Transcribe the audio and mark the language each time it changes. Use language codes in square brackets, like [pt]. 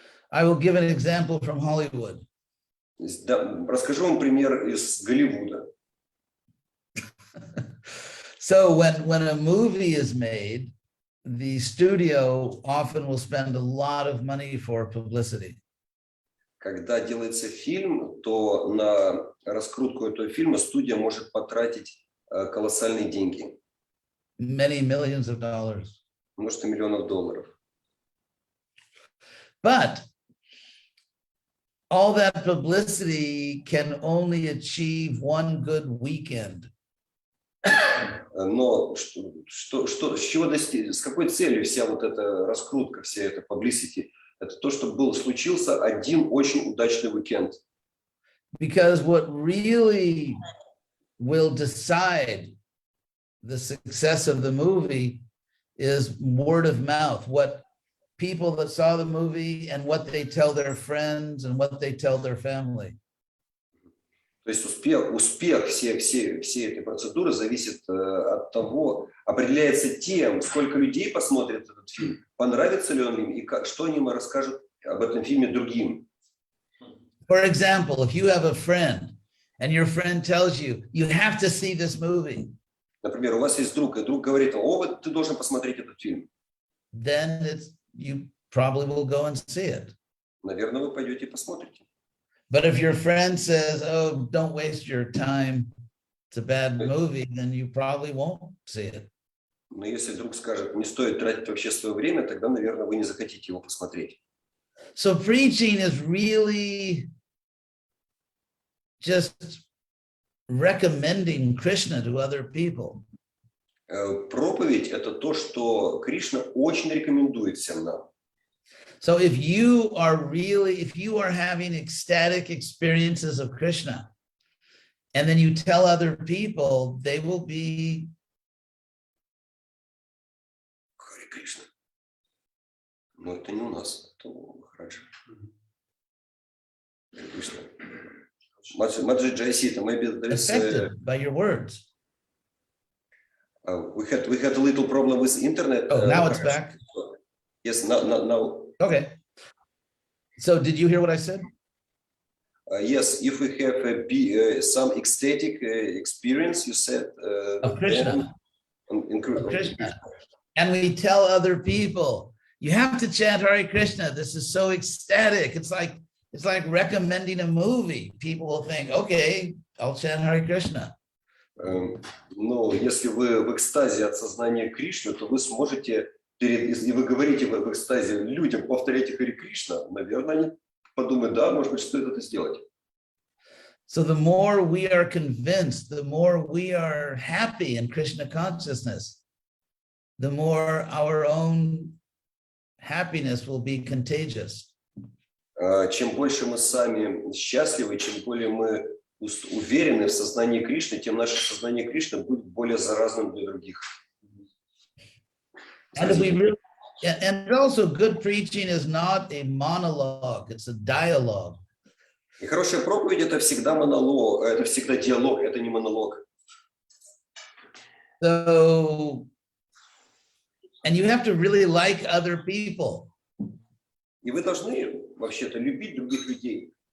[en] I will give an example from Hollywood. [ru] Расскажу вам пример из Голливуда. [en] So when a movie is made, the studio often will spend a lot of money for publicity. [ru] Когда делается фильм, то на раскрутку этого фильма студия может потратить колоссальные деньги. [en] Many millions of dollars. [ru] Множество миллионов долларов. [en] But all that publicity can only achieve one good weekend. [ru] Но с какой целью вся вот эта раскрутка, вся эта publicity? Это то, что случился один очень удачный уикенд. [en] Because what really will decide the success of the movie is word of mouth. What people that saw the movie and what they tell their friends and what they tell their family. [ru] То есть успех всей этой процедуры зависит от того, определяется тем, сколько людей посмотрят этот фильм, понравится ли он им и что они расскажут об этом фильме другим. [en] For example, if you have a friend and your friend tells you, you have to see this movie. [ru] Например, у вас есть друг, и друг говорит: "О, ты должен посмотреть этот фильм." [en] Then you probably will go and see it. [ru] Наверное, вы пойдете и посмотрите. [en] But if your friend says, "Oh, don't waste your time. It's a bad movie," then you probably won't see it. [ru] Но если друг скажет: "Не стоит тратить вообще свое время", тогда, наверное, вы не захотите его посмотреть. [en] So preaching is really just recommending Krishna to other people. [ru] Проповедь — это то, что Кришна очень рекомендует всем нам. [en] So if you are having ecstatic experiences of Krishna, and then you tell other people, they will be. [ru] Харе Кришна. Но это не у нас, это у Махараджа. Харе Кришна. [en] Маджи Джайсита, maybe there is Affected by your words. we had a little problem with internet. Oh, now it's back. Yes, now. Okay. So did you hear what I said? Yes, if we have some ecstatic experience, you said Of Krishna. Of Krishna. And we tell other people, you have to chant Hare Krishna. This is so ecstatic. It's like recommending a movie. People will think, okay, I'll chant Hare Krishna. [ru] Но если вы в экстазе от сознания Кришны, то вы сможете, если вы говорите в экстазе людям, повторяйте Харе Кришна, наверное, они подумают, да, может быть, стоит это сделать. [en] So the more we are convinced, the more we are happy in Krishna consciousness, the more our own happiness will be contagious. [ru] Чем больше мы сами счастливы, чем более мы уверены в сознании Кришны, тем наше сознание Кришны будет более заразным для других. [en] And also good preaching is not a monologue, it's a dialogue. [ru] И хорошая проповедь — это всегда монолог, это всегда диалог, это не монолог. [en] So, and you have to really like other people. [ru] И вы должны вообще-то любить других людей.